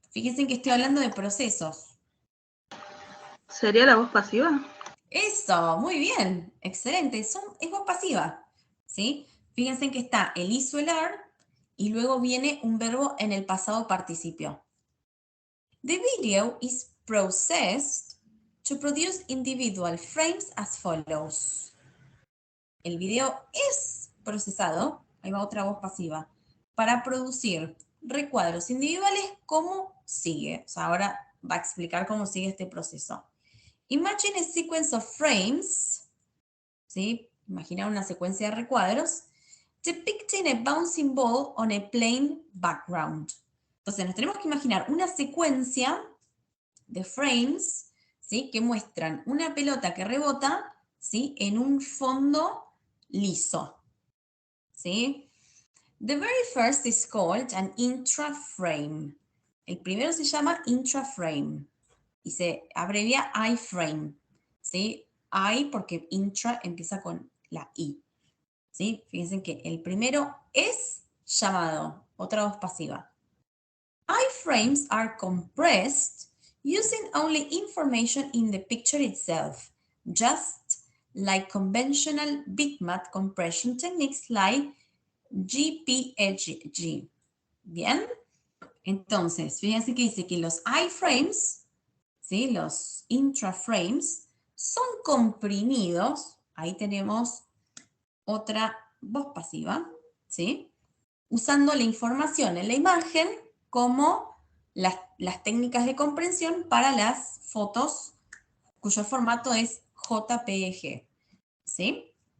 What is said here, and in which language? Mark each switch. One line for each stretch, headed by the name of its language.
Spanish: Fíjense que estoy hablando de procesos. ¿Sería la voz pasiva? Eso, muy bien, excelente. Es voz pasiva, ¿sí? Fíjense que está el hizo el are y luego viene un verbo en el pasado participio.
English: The video is processed to produce individual frames as follows.
Spanish: El video es procesado, ahí va otra voz pasiva, para producir recuadros individuales como sigue. O sea, ahora va a explicar cómo sigue este proceso.
English: Imagine a sequence of frames,
Spanish: ¿sí? Imagina una secuencia de recuadros
English: depicting a bouncing ball on a plain background.
Spanish: Entonces nos tenemos que imaginar una secuencia de frames, ¿sí? Que muestran una pelota que rebota, ¿sí? En un fondo liso, ¿sí?
English: The very first is called an intraframe.
Spanish: El primero se llama intraframe y se abrevia iframe, ¿sí? I porque intra empieza con la I, ¿sí? Fíjense que el primero es llamado, otra voz pasiva.
English: Iframes are compressed using only information in the picture itself, just like conventional bitmap compression techniques like GPG.
Spanish: ¿Bien? Entonces, fíjense que dice que los iframes, ¿sí? Los intraframes, son comprimidos. Ahí tenemos otra voz pasiva, ¿sí? Usando la información en la imagen como las técnicas de comprensión para las fotos cuyo formato es JPG, ¿sí?